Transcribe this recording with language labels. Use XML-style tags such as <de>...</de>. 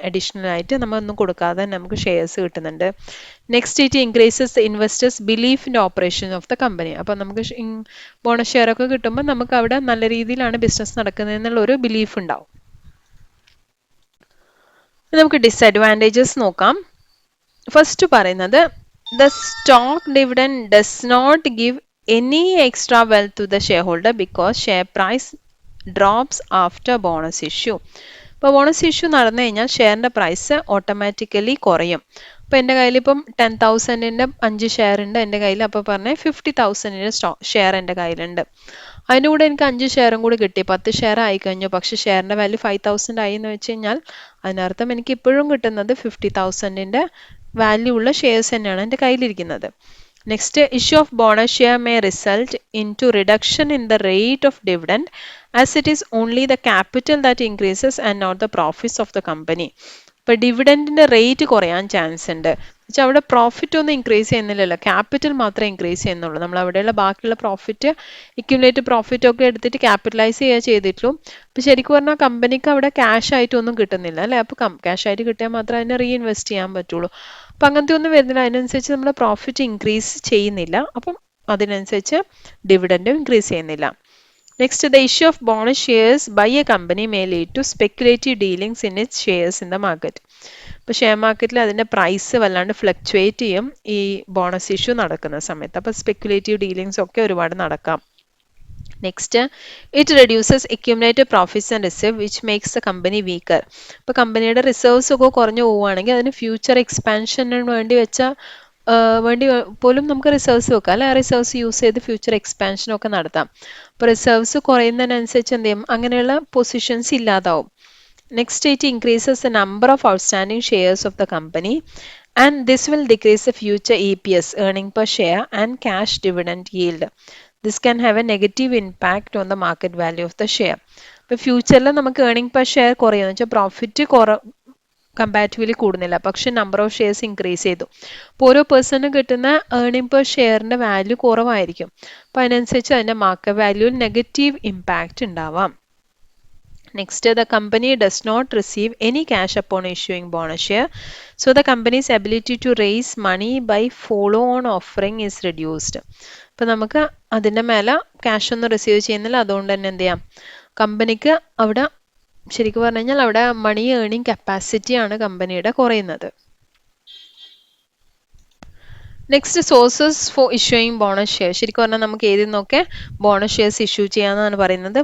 <ml>Additional ആയിട്ട് നമ്മൾ ഒന്നും കൊടുക്കാതെ നമുക്ക് ഷെയർസ് കിട്ടുന്നുണ്ട്.</ml> <en>Next it increases the investors belief in operation of the company.</en> <ml>അപ്പോൾ നമുക്ക് ബോണസ് ഷെയർ ഒക്കെ കിട്ടുമ്പോൾ നമുക്ക് അവിടെ നല്ല രീതിയിലാണ് ബിസിനസ് നടക്കുന്നത് എന്നുള്ള ഒരു ബിലീഫ് ഉണ്ടാവും. നമുക്ക് ഡിസഡ്വാൻറ്റേജസ് നോക്കാം.</ml> <en>First പറയുന്നത് the stock dividend does not give any extra wealth to the shareholder because share price drops after bonus issue.</en> <ml>ഇപ്പോൾ ബോണസ് ഇഷ്യൂ നടന്നു കഴിഞ്ഞാൽ ഷെയറിൻ്റെ പ്രൈസ് ഓട്ടോമാറ്റിക്കലി കുറയും. അപ്പോൾ എൻ്റെ കയ്യിൽ ഇപ്പം 10,000-ൻ്റെ 5 ഷെയർ ഉണ്ട് എൻ്റെ കയ്യിൽ. അപ്പോൾ പറഞ്ഞാൽ 50,000-ൻ്റെ ഷെയർ എൻ്റെ കയ്യിലുണ്ട്. അതിൻ്റെ കൂടെ എനിക്ക് 5 ഷെയറും കൂടി കിട്ടി, 10 ഷെയർ ആയി കഴിഞ്ഞു. പക്ഷേ ഷെയറിൻ്റെ വാല്യൂ 5,000 ആയി എന്ന് വെച്ച് കഴിഞ്ഞാൽ അതിനർത്ഥം എനിക്ക് ഇപ്പോഴും കിട്ടുന്നത് 50,000-ൻ്റെ വാല്യൂ ഉള്ള ഷെയർസ് തന്നെയാണ് എൻ്റെ കയ്യിലിരിക്കുന്നത്.</ml> <en>Next, issue of bonus share may result into reduction in the rate of dividend as it is only the capital that increases and not the profits of the company.</en> <ml>ഇപ്പോൾ ഡിവിഡൻറ്റിൻ്റെ rate കുറയാൻ chance ഉണ്ട്. വെച്ചാൽ അവിടെ profit ഒന്നും increase ചെയ്യുന്നില്ലല്ലോ, capital മാത്രമേ increase ചെയ്യുന്നുള്ളൂ. നമ്മൾ അവിടെയുള്ള ബാക്കിയുള്ള പ്രോഫിറ്റ് അക്യുമുലേറ്റ് പ്രോഫിറ്റ് ഒക്കെ എടുത്തിട്ട് ക്യാപിറ്റലൈസ് ചെയ്യുക ചെയ്തിട്ടുള്ളൂ. അപ്പോൾ ശരിക്കും പറഞ്ഞാൽ കമ്പനിക്ക് അവിടെ ക്യാഷ് ആയിട്ടൊന്നും കിട്ടുന്നില്ല അല്ലേ. അപ്പോൾ ക്യാഷ് ആയിട്ട് കിട്ടിയാൽ മാത്രമേ അതിനെ റീഇൻവെസ്റ്റ് ചെയ്യാൻ പറ്റുള്ളൂ. അപ്പം അങ്ങനത്തെ ഒന്നും വരുന്നില്ല, അതിനനുസരിച്ച് നമ്മൾ പ്രോഫിറ്റ് ഇൻക്രീസ് ചെയ്യുന്നില്ല, അപ്പം അതിനനുസരിച്ച് ഡിവിഡൻറ്റും ഇൻക്രീസ് ചെയ്യുന്നില്ല.</ml> <en>Next the issue of bonus shares by a company may lead to speculative dealings in its shares in the market.</en> <ml>ഇപ്പോൾ ഷെയർ മാർക്കറ്റിൽ അതിൻ്റെ പ്രൈസ് വല്ലാണ്ട് ഫ്ലക്ച്വേറ്റ് ചെയ്യും ഈ ബോണസ് ഇഷ്യൂ നടക്കുന്ന സമയത്ത്. അപ്പോൾ സ്പെക്കുലേറ്റീവ് ഡീലിംഗ്സ് ഒക്കെ ഒരുപാട് നടക്കാം.</ml> <en>Next it reduces accumulated profits and reserve which makes the company weaker.</en> <ml>ഇപ്പോൾ കമ്പനിയുടെ റിസർവ്സ് ഒക്കെ കുറഞ്ഞു പോവുകയാണെങ്കിൽ അതിന് ഫ്യൂച്ചർ എക്സ്പാൻഷന് വേണ്ടി വെച്ച വേണ്ടി പോലും നമുക്ക് റിസർവ്സ് വെക്കാം അല്ലെ. ആ റിസർവ്സ് യൂസ് ചെയ്ത് ഫ്യൂച്ചർ എക്സ്പാൻഷനൊക്കെ നടത്താം. അപ്പോൾ റിസർവ്സ് കുറയുന്നതിനനുസരിച്ച് എന്ത് ചെയ്യും, അങ്ങനെയുള്ള പൊസിഷൻസ് ഇല്ലാതാവും.</ml> <en>Next it increases the number of outstanding shares of the company and this will decrease the future EPS earning per share and cash dividend yield. This can have a negative impact on the market value of the share.</en> <ml>ഇപ്പോൾ ഫ്യൂച്ചറിൽ നമുക്ക് earning per share കുറയുമെന്ന് വെച്ചാൽ profit comparatively കൂടുന്നില്ല, പക്ഷെ number of shares increase ചെയ്തു. അപ്പോൾ ഓരോ പേഴ്സണിന് കിട്ടുന്ന earning per ഷെയറിന്റെ value കുറവായിരിക്കും. അപ്പോൾ അതിനനുസരിച്ച് അതിന്റെ മാർക്കറ്റ് വാല്യൂവിൽ നെഗറ്റീവ് ഇമ്പാക്റ്റ് ഉണ്ടാവാം.</ml> <en>Next, the company does not receive any cash upon issuing bonus share, so the company's ability to raise money by follow-on offering is reduced.</en> <ml>അപ്പോൾ നമുക്ക് അതിൻ്റെ മേലെ ക്യാഷ് ഒന്നും റിസീവ് ചെയ്യുന്നില്ല, അതുകൊണ്ട് തന്നെ എന്ത് ചെയ്യാം, കമ്പനിക്ക് അവിടെ ശരിക്കും പറഞ്ഞു കഴിഞ്ഞാൽ അവിടെ മണി ഏർണിംഗ് കപ്പാസിറ്റിയാണ് കമ്പനിയുടെ കുറയുന്നത്.</ml> <en>Next sources for issuing bonus share.</en> <ml>ശരിക്കും പറഞ്ഞാൽ നമുക്ക് ഏതിൽ നിന്നൊക്കെ ബോണസ് ഷെയർസ് ഇഷ്യൂ ചെയ്യാമെന്നാണ് പറയുന്നത്.</ml>